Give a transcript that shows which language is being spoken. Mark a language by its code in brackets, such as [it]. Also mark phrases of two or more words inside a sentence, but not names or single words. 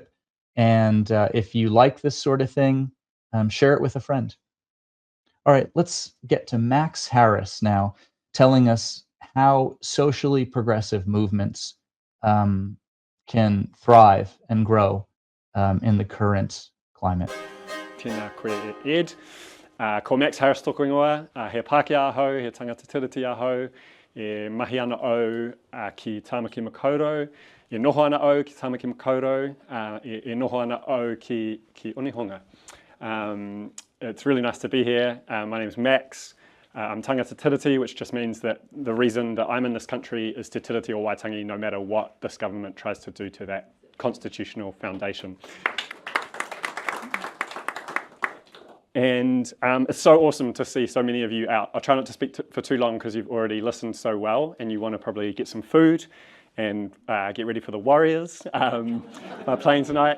[en] And if you like this sort of thing, share it with a friend. All right, let's get to Max Harris now, telling us how socially progressive movements can thrive and grow in the current climate. [mi] Tēnā koe Ed. Ko Max Harris tōku ingoa, he Pākehā ahau, he tangata tiriti ahau, e mahi ana au ki Tāmaki Makaurau, e noho ana au ki Tāmaki Makaurau, e noho ana au ki Onehunga. [en] It's really nice to be here. My name is Max. I'm [mi] tangata tiriti, [en] which just means that the reason that I'm in this country is te tiriti o Waitangi, no matter what this government tries to do to that constitutional foundation. And it's so awesome to see so many of you out. I'll try not to speak for too long because you've already listened so well and you want to probably get some food and get ready for the Warriors playing tonight.